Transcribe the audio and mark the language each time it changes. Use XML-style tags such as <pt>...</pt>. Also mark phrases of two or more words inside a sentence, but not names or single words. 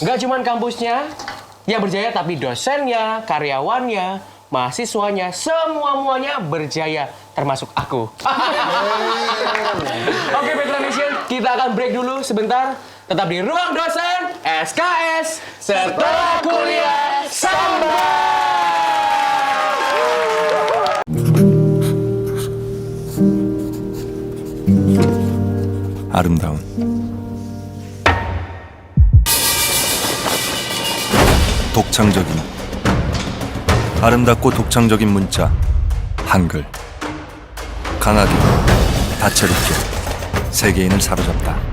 <id>Nggak cuma kampusnya yang berjaya, tapi dosennya, karyawannya, mahasiswanya, semuanya berjaya, termasuk aku. Oke, Petra Nation, kita akan break dulu sebentar. Tetap di Ruang Dosen SKS setelah kuliah Samba.</id> <ko>아름다운 독창적인 아름답고 독창적인 문자 한글 강하게 다채롭게 세계인을 사로잡다.</ko>